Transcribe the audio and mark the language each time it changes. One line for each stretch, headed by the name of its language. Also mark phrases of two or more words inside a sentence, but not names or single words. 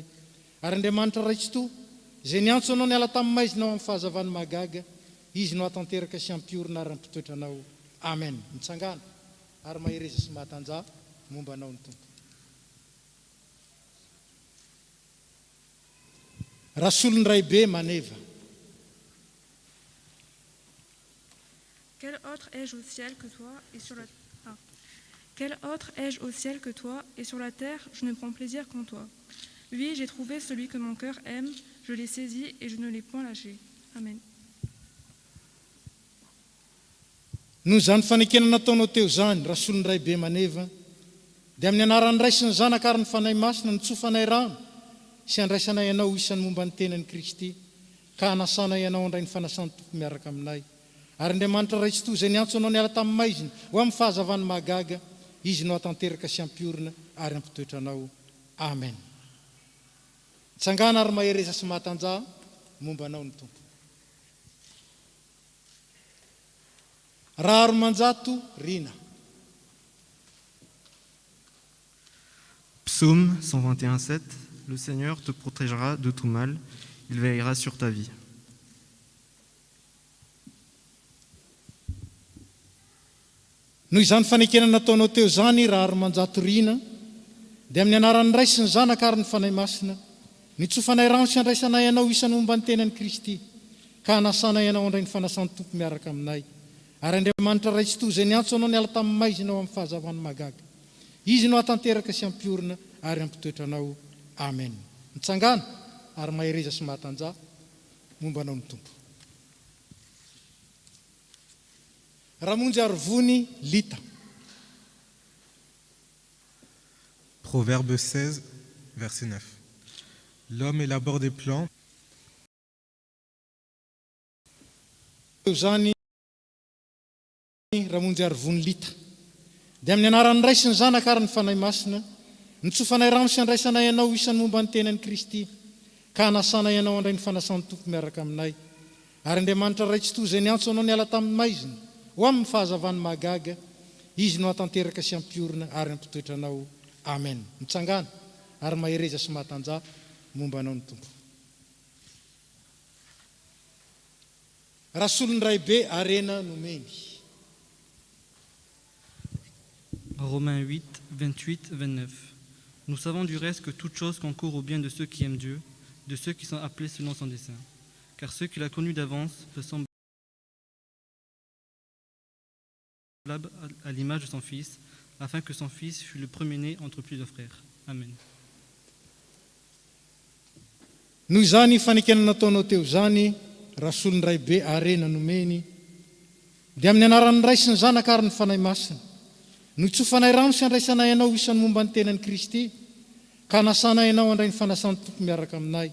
Malagasy: Ary Andriamanitra ray tsy toy izay niantso anao niala tamin'ny maizinao amin'ny fahazavany magaga, izy no hatanteraka sy ampiorina ary ampitoetra anao. Amen. Mitsangana ary mahereza sy mahatanjah momba anao ny tompo. Rasolony raibe Maneva.
French: Quel autre ai-je au ciel que toi et sur la Quel autre ai-je au ciel que toi et sur la terre, je ne prends plaisir qu'en toi. Oui, j'ai trouvé celui que mon cœur aime, je l'ai saisi et je ne l'ai point lâché. Amen.
Malagasy: Noho izany fanekena nataonao teo zany Rasolony raibe Maneva, dia amin'ny anaran'ny ray sy ny zanaka ary ny fanahy masina nitsofanay rano sy andraisanay ianao isan'ny momba ny tenan'i Kristy, ka hanasanay ianao handray ny fanasany tompo miaraka aminay. Ary Andriamanitra ray tsy toy izay niantso anao niala tamin'ny maizina ho amin'ny fahazavany magaga, izy no hatanteraka sy ampiorina ary ampitoetra anao. Amen. Tsangana ary mahereza sy mahatanjah momba anao ny tompo. Raro manjato Rina.
French: Psaume 121:7. Le Seigneur te protégera de tout mal, il veillera sur ta vie.
Malagasy: Noho izany fanekena nataonao teo zany Raro manjato Rina, dia amin'ny anaran'ny ray sy ny zanaka ary ny fanahy masina nitsofanay rano sy andraisanay ianao isan'ny momba ny tenan'i Kristy, ka hanasanay ianao handray ny fanasany tompo miaraka aminay. Ary Andriamanitra ray tsy toy izay niantso anao niala tamin'ny maizina ao amin'ny fahazavany magaga, izy no hatanteraka sy ampiorina ary ampitoetra anao. Amen. Mitsangana ary mahereza sy mahatanjah momba anao ny tompo. Ramonjy Arvony Lita.
French: Proverbe 16, verset 9. L'homme élabore des plans.
Malagasy: Zany Ramonjy Arvony Lita, dia amin'ny anaran'ny ray sy ny zanaka ary ny fanahy masina nitsofanay rano sy andraisanay ianao isan'ny momba ny tenan'i Kristy, ka hanasanay ianao handray ny fanasany tompo miaraka aminay. Ary Andriamanitra ray tsy toy izay niantso anao niala tamin'ny maizina ho amin'ny fahazavany magaga, izy no hatanteraka sy ampiorina ary ampitoetra anao. Amen. Mitsangana ary mahereza sy mahatanjah momba anao ny tompo. Rasolony raibe Arena Nomeny.
French: Romains 8, 28, 29. Nous savons du reste que toute chose concourt au bien de ceux qui aiment Dieu, de ceux qui sont appelés selon son dessein. Car ceux qu'il a connus d'avance ressemblent à l'image de son Fils, afin que son Fils fût le premier-né entre plusieurs frères. Amen.
Malagasy: Noho izany fanekena nataonao teo zany Rasolony raibe Arena Nomeny, dia amin'ny anaran'ny ray sy ny zanaka ary ny fanahy masina nitsofanay rano sy andraisanay ianao isan'ny momba ny tenan'i Kristy, ka nasana ianao andray ny fanasany tompo miaraka aminay.